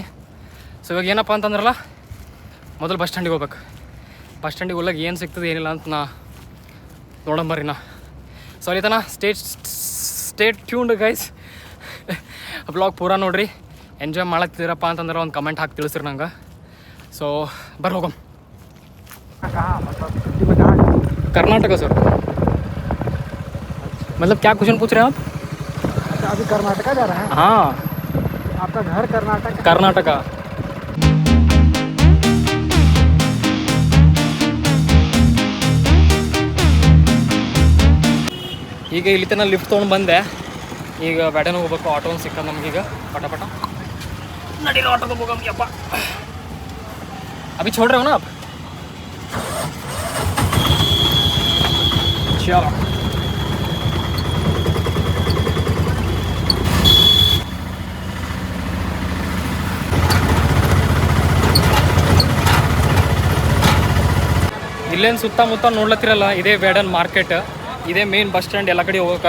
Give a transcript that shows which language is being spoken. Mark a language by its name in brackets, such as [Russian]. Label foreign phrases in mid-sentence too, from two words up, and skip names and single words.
[Kannada] ಸೊ ಇವಾಗ ಏನಪ್ಪ ಅಂತಂದ್ರಲ್ಲ ಮೊದಲು [English] bus standige [Kannada] ಹೋಗ್ಬೇಕು. [English] bus standige [Kannada] ಹೋಗ್ಲಾಗ ಏನು ಸಿಗ್ತದೆ ಏನಿಲ್ಲ ಅಂತ ನಾ ನೋಡಂಬರ್ರಿ ನಾ. ಸೊ ಅಲ್ಲಿ ತನ [English] state tuned guys. [Kannada] ಬ್ಲಾಗ್ ಪೂರಾ ನೋಡಿರಿ. ಎಂಜಾಯ್ ಮಾಡತ್ತಿದ್ದೀರಪ್ಪ ಅಂತಂದ್ರೆ ಒಂದು ಕಮೆಂಟ್ ಹಾಕಿ ತಿಳಿಸ್ರಿ ನಂಗೆ. ಸೊ ಹೋಗಮ್. [Hindi] कर्नाटक सर, मतलब क्या क्वेश्चन पूछ रहे हैं आप? अच्छा, अभी कर्नाटका जा रहे हैं? हाँ, आपका घर कर्नाटक? कर्नाटका. [Kannada] ಈಗ ಇಲ್ಲಿ ತನಕ ಲಿಫ್ಟ್ ತೊಗೊಂಡು ಬಂದೆ. ಈಗ ಬ್ಯಾಡೇನ ಹೋಗ್ಬೇಕು. ಆಟೋ ಒಂದು ಸಿಕ್ಕದ ನಮಗೀಗ ಪಟ ನಡೀಲಿ ಆಟೋಗೆ ಹೋಗಮ್. [Hindi] ಯಪ್ಪ अभी छोड़ रहे हो ना आप? [Kannada] चलो ಇಲ್ಲೇನು ಸುತ್ತಮುತ್ತ ನೋಡ್ಲತ್ತಿರಲ್ಲ, ಇದೇ ಬೇಡನ್ ಮಾರ್ಕೆಟ್, ಇದೇ [English] main bus stand [Kannada] ಎಲ್ಲ ಕಡೆ ಹೋಗೋಕೆ.